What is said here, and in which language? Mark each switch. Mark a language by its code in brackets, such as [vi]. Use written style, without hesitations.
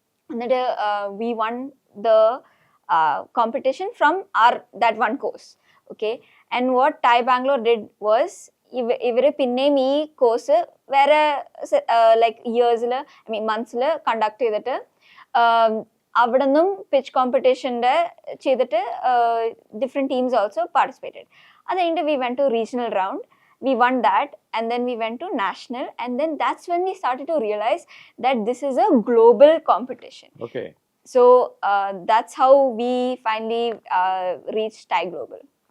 [en] എന്നിട്ട് we won the competition from that one course. Okay, And what Thai Bangalore did was [ml] ഇവര് പിന്നെയും ഈ course വേറെ like ഇയേഴ്സിൽ I mean മന്ത്സിൽ conduct ചെയ്തിട്ട് അവിടെ നിന്നും പിച്ച് കോമ്പറ്റീഷൻ്റെ ചെയ്തിട്ട് [en] Different teams also participated. [ml] അത് കഴിഞ്ഞിട്ട് [en] We went to regional round, we won that, and then we went to national, and then that's when we started to realize that this is a global competition. Okay. So that's how we finally reached Thai Global.